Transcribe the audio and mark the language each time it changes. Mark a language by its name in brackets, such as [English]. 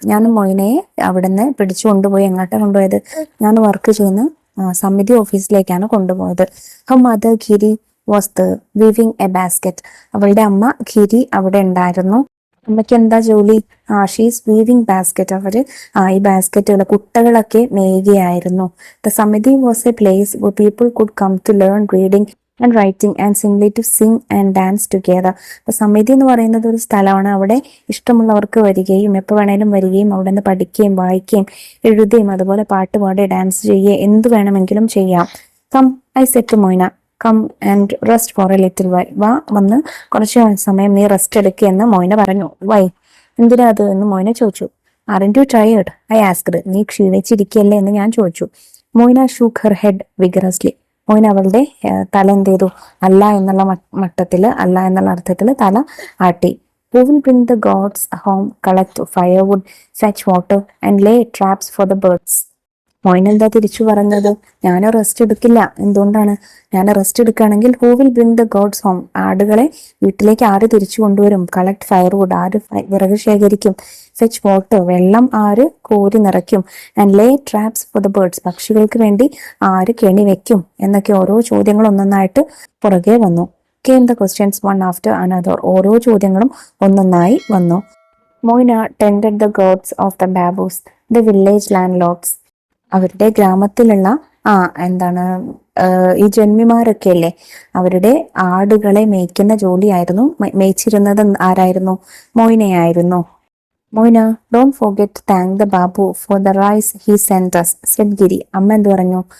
[Malayalam] ഞാൻ മൊയ്നയെ അവിടുന്ന് പിടിച്ചു കൊണ്ടുപോയി. എങ്ങോട്ടാണ് കൊണ്ടുപോയത്? ഞാൻ വർക്ക് ചെയ്യുന്ന സമിതി ഓഫീസിലേക്കാണ് കൊണ്ടുപോയത്. [English] Her mother Giri was the weaving a basket. [Malayalam] അവളുടെ അമ്മ ഗിരി അവിടെ ഉണ്ടായിരുന്നു. അമ്മയ്ക്ക് എന്താ ജോലി? [English] She's weaving basket. [Malayalam] അവര് ഈ ബാസ്കറ്റുകൾ, കുട്ടകളൊക്കെ നെയ്യുകയായിരുന്നു. [English] The samiti was a place where people could come to learn reading and writing and simply to sing and dance together. [Malayalam] അപ്പൊ സമിതി എന്ന് പറയുന്നത് ഒരു സ്ഥലമാണ്. അവിടെ ഇഷ്ടമുള്ളവർക്ക് വരികയും എപ്പോൾ വേണേലും വരികയും അവിടെ നിന്ന് പഠിക്കുകയും വായിക്കുകയും എഴുതുകയും അതുപോലെ പാട്ട് പാടി ഡാൻസ് ചെയ്യുകയും എന്ത് വേണമെങ്കിലും ചെയ്യാം. [English] Come, I said to Moyna, come and rest for a little while. [Malayalam] വന്ന് കുറച്ച് സമയം നീ റെസ്റ്റ് എടുക്കുകയെന്ന് മൊയ്ന പറഞ്ഞു. വൈ, എന്തിനാ അത് എന്ന് മൊയ്ന ചോദിച്ചു. [English] Aren't you tired, I asked. [Malayalam] നീ ക്ഷീണിച്ചിരിക്കുകയല്ലേ എന്ന് ഞാൻ ചോദിച്ചു. [English] Moyna shook her head vigorously. [Malayalam] Moina അവളുടെ തല എന്ത് ചെയ്തു? അല്ല എന്നുള്ള അർത്ഥത്തിൽ തല ആട്ടി. [English] Who will bring the gods home, collect firewood, fetch water and lay traps for the birds? [Malayalam] Moina എന്താ തിരിച്ചു പറഞ്ഞത്? ഞാൻ റെസ്റ്റ് എടുക്കില്ല. എന്തുകൊണ്ടാണ്? ഞാൻ റെസ്റ്റ് എടുക്കുകയാണെങ്കിൽ [English] who will bring the goats home, [Malayalam] ആടുകളെ വീട്ടിലേക്ക് ആര് തിരിച്ചു കൊണ്ടുവരും? [English] collect firewood, [Malayalam] ആര് വിറക് ശേഖരിക്കും? [English] fetch water, [Malayalam] വെള്ളം ആര് കോരി നിറയ്ക്കും? [English] and lay traps for the birds, [Malayalam] പക്ഷികൾക്ക് വേണ്ടി ആര് കെണി വെക്കും? എന്നൊക്കെ ഓരോ ചോദ്യങ്ങൾ ഒന്നൊന്നായിട്ട് പുറകെ വന്നു. [English] Came the questions one after another. [Malayalam] ഓരോ ചോദ്യങ്ങളും ഒന്നൊന്നായി വന്നു. [English] Moyna tended the goats of the baboos, the village landlords. [Malayalam] അവരുടെ ഗ്രാമത്തിലുള്ള എന്താണ് ഈ ജന്മിമാരൊക്കെ അല്ലേ, അവരുടെ ആടുകളെ മേയ്ക്കുന്ന ജോലിയായിരുന്നു. മേയ്ച്ചിരുന്നത് ആരായിരുന്നു? മൊയ്നയായിരുന്നു. [English] Moyna, don't forget to thank the babu for the rice he sent us, said Giri. [Malayalam] അമ്മ എന്ത് പറഞ്ഞു?